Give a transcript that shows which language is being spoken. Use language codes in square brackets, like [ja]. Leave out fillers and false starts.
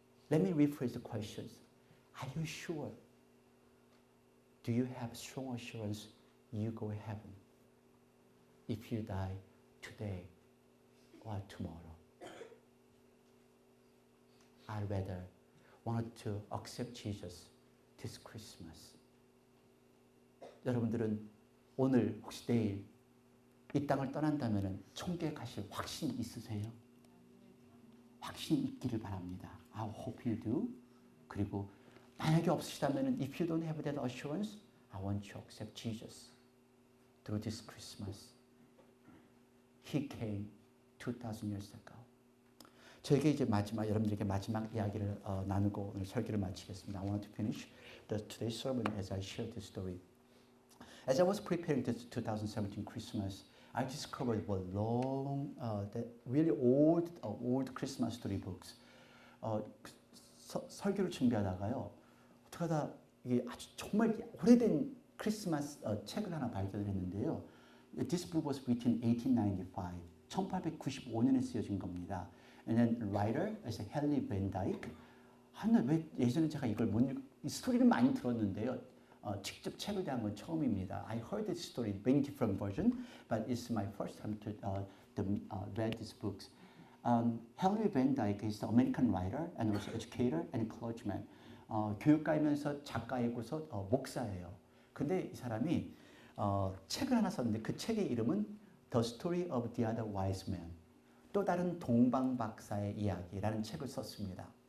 [en] Let me rephrase the questions. Are you sure? Do you have strong assurance you go to heaven if you die today or tomorrow? I'd rather want to accept Jesus this Christmas. [ko] 여러분들은 오늘 혹시 내일 이 땅을 떠난다면 천국에 가실 확신이 있으세요? 확신이 있기를 바랍니다. [en] I hope you do. [ko] 그리고 만약에 없으시다면 [en] if you don't have that assurance, I want you to accept Jesus through this Christmas. He came 2,000 years ago. [ko] 저에게 이제 여러분들에게 마지막 이야기를 나누고 오늘 설교를 마치겠습니다. [en] I want to finish today's sermon as I share this story. As I was preparing this 2017 Christmas, I discovered what long, that really old Christmas story books. [ko] 설교를 준비하다가요, 어떻게 하다 이게 아주 정말 오래된 크리스마스 책을 하나 발견을 했는데요. [en] This book was written in 1895. [ko] 1895년에 쓰여진 겁니다. [en] And then writer is Henry Van Dyke. [ko] 왜 예전에 제가 이걸 못 읽고 이 스토리를 많이 들었는데요. 직접 책을 대한 건 처음입니다. [en] I heard this story, many different versions, but it's my first time to read these books. Henry Van Dyke is an American writer and also educator and clergyman. [ko] 교육가이면서 작가이고서 목사예요. 근데 이 사람이 책을 하나 썼는데 그 책의 이름은 The Story of the Other Wise Man. 또 다른 동방박사의 이야기라는 책을 썼습니다.